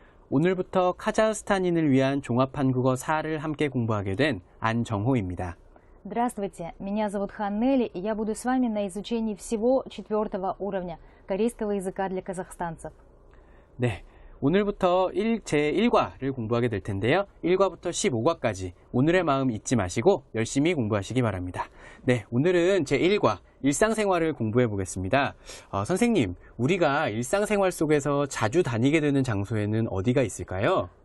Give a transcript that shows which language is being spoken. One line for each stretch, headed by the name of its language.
Korean: 오늘부터 카자흐스탄인을 위한 종합 한국어 4를 함께 공부하게 된 안정호입니다.
Russian: Здравствуйте, меня зовут Ханнели, и я буду с вами на изучении всего 4-го уровня корейского языка для казахстанцев.
Korean: 네, 오늘부터 제1과를 공부하게 될 텐데요. 1과부터 15과까지 오늘의 마음 잊지 마시고 열심히 공부하시기 바랍니다. 네, 오늘은 제1과 일상생활을 공부해 보겠습니다. 선생님, 우리가 일상생활 속에서 자주 다니게 되는 장소에는 어디가 있을까요?